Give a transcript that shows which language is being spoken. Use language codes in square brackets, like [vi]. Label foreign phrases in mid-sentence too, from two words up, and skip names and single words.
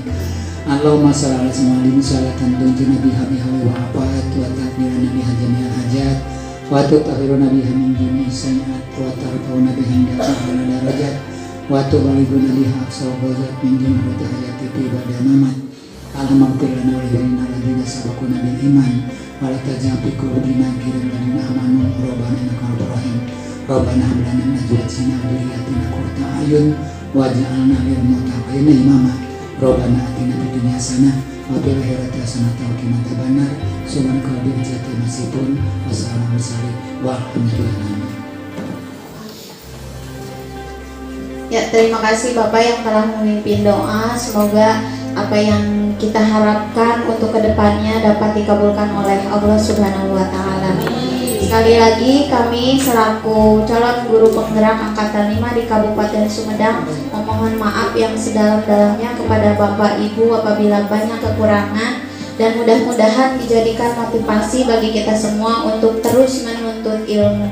[ar] اللهم صل على سيدنا صلاة تنجينا بها والآفات وتقضي لنا بها جميع الحاجات وتطهرنا بها من جميع السيئات وترفعنا بها عندك الدرجات وتبلغنا بها أقصى الغايات من جملة الحياة في بعد الممات. الحمد لله ولنا الذين سبقونا بالإيمان ولا تجعل في قلوبنا غلا للذين آمنوا ربنا إنك رؤوف رحيم. ربنا هب لنا من أزواجنا وذرياتنا قرة أعين واجعلنا للمتقين إماما. ربنا آتنا في الدنيا حسنة وفي الآخرة حسنة وقنا عذاب النار. سبحانك رب العزة عما يصفون وسلام على المرسلين. [id] Ya, terima kasih Bapak yang telah memimpin doa. Semoga apa yang kita harapkan untuk kedepannya dapat dikabulkan oleh Allah [ar] سبحانه وتعالى. [id] Sekali lagi kami selaku calon guru penggerak angkatan 5 di Kabupaten Sumedang memohon maaf yang sedalam-dalamnya kepada Bapak Ibu apabila banyak kekurangan, dan mudah-mudahan dijadikan motivasi bagi kita semua untuk terus menuntut ilmu.